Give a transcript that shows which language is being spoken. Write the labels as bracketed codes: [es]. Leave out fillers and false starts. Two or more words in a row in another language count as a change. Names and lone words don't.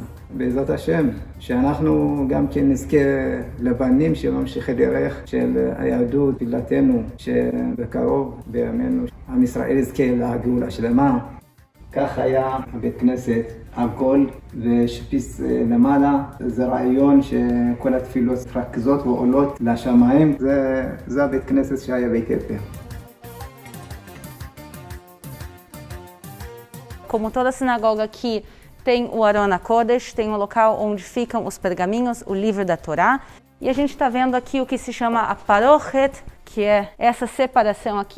[he] בעזרת השם, שאנחנו גם כן נזכה לבנים שממשיכי דרך של היהדות, תפילתנו, שבקרוב בימינו עם ישראל יזכה לגאולה שלמה. כך היה בית כנסת עגול ושפיץ למעלה. זה רעיון שכל התפילות מתרכזות ועולות לשמיים. זה הבית כנסת שהיה באתיופיה. [pt] Como toda sinagoga aqui tem o [he] ארון הקודש, [pt] tem o local onde ficam os pergaminhos, o livro da Torá. E a gente está vendo aqui o que se chama a Parochet, que é essa separação aqui.